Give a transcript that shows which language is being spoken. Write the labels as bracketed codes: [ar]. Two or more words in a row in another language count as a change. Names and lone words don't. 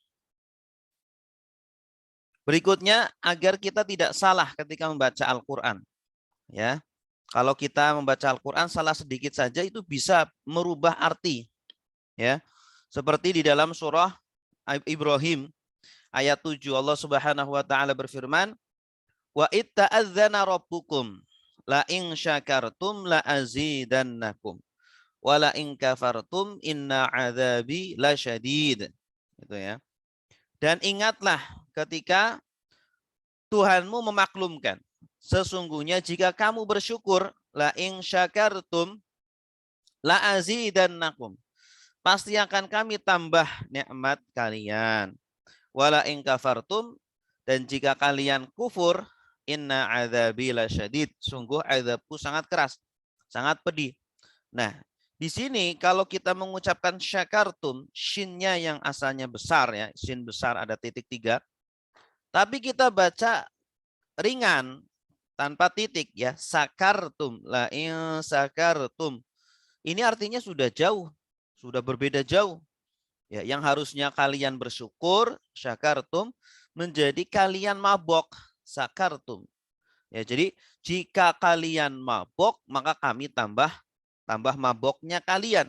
[id] Berikutnya, agar kita tidak salah ketika membaca Al-Quran. Ya, kalau kita membaca Al-Quran salah sedikit saja itu bisa merubah arti. Ya, seperti di dalam surah Ibrahim ayat 7 Allah [ar] سبحانه وتعالى [id] berfirman, [ar] "وإذ تأذن ربكم لئن شكرتم لأزيدنكم ولئن كفرتم إن عذابي لشديد." [id] Itu ya. Dan ingatlah ketika Tuhanmu memaklumkan, sesungguhnya jika kamu bersyukur, [ar] لئن شكرتم لأزيدنكم, [id] pasti akan kami tambah nikmat kalian. [ar] ولئن كفرتم, [id] dan jika kalian kufur, [ar] إن عذابي لشديد. [id] Sungguh azabku sangat keras, sangat pedih. Nah, di sini kalau kita mengucapkan syakartum, shinnya yang asalnya besar ya, shin besar ada titik 3, tapi kita baca ringan tanpa titik ya, [ar] سكرتم، لئن سكرتم. [id] Ini artinya sudah jauh, sudah berbeda jauh. Ya, yang harusnya kalian bersyukur, syakartum, menjadi kalian mabok, sakartum. Ya, jadi jika kalian mabok, maka kami tambah maboknya kalian.